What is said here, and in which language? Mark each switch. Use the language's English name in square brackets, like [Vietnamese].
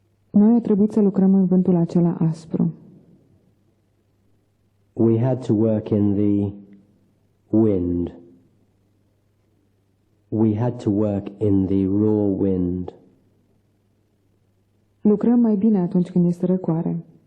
[Romanian] Noi a trebuit să lucrăm în vântul acela aspru. [English] We had to work in the wind. We had to work in the raw wind. [Romanian] Lucrăm mai bine atunci când este răcoare.